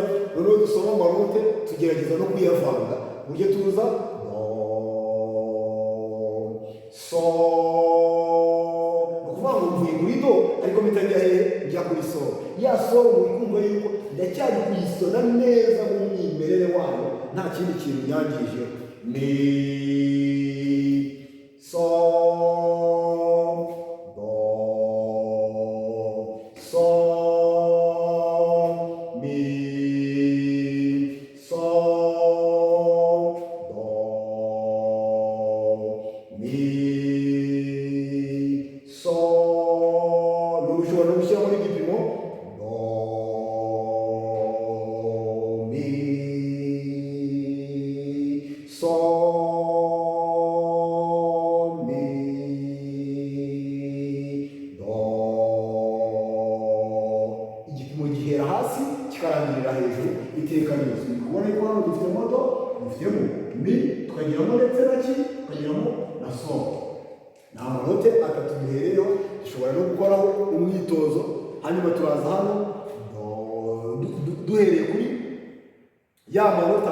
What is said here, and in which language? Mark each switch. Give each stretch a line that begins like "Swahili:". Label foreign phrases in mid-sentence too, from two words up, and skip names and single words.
Kinyarwanda: Noneho dusoma amanote tugerageza no kuyavanga mu buryo tuza do, so. Ni ukuvuga ngo mvuye kuri do ariko mitajya hehe, njya kuri so. Ya so muri kumva yuko ndacyari kuyisona neza mu mwimerere wayo, nta kindi kintu nyangije. Mi, so, do, so, mi, so, do, mi, so. Ushobora gushyira muri gipimo do, mi, so, mi, do. Igipimo gihera hasi kikarangirira hejuru iteka ryose. Ni kubona yuko hano dufitemo do, dufitemo mi, tukagiramo ndetse na ki, tukagiramo na so. Ni amanote 3 duhereyeho. Dushobora no gukoraho umwitozo. Hanyuma turaza hano duhereye kuri ya manota.